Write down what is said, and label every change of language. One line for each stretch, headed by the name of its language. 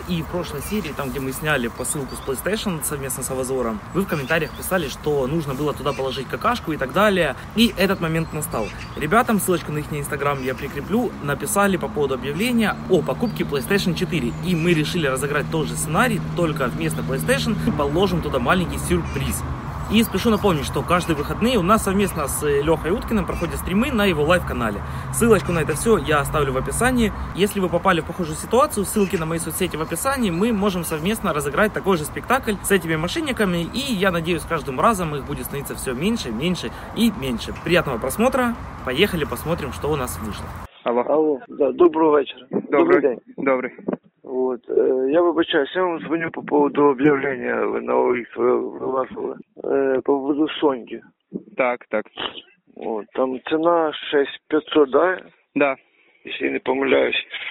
Russian: И в прошлой серии, там, где мы сняли посылку с PlayStation совместно с Авазором, вы в комментариях писали, что нужно было туда положить какашку и так далее. И этот момент настал. Ребятам ссылочку на их Instagram я прикреплю. Написали по поводу объявления о покупке PlayStation 4. И мы решили разыграть тот же сценарий, только вместо PlayStation положим туда маленький сюрприз. И спешу напомнить, что каждые выходные у нас совместно с Лехой Уткиным проходят стримы на его лайв-канале. Ссылочку на это все я оставлю в описании. Если вы попали в похожую ситуацию, ссылки на мои соцсети в описании, мы можем совместно разыграть такой же спектакль с этими мошенниками. И я надеюсь, каждым разом их будет становиться все меньше, меньше и меньше. Приятного просмотра. Поехали посмотрим, что у нас вышло. Алло. Алло. Да, доброго вечера. Добрый день. Добрый.
Ukrainian: Вот, я вибачаюсь, я вам дзвоню
Russian: по поводу
Ukrainian: об'явлення, ви на ОІС вивасили, по поводу Соньки. Так, так. От, там ціна 6500, да?
Russian: Да.
Ukrainian: Якщо я не помиляюсь.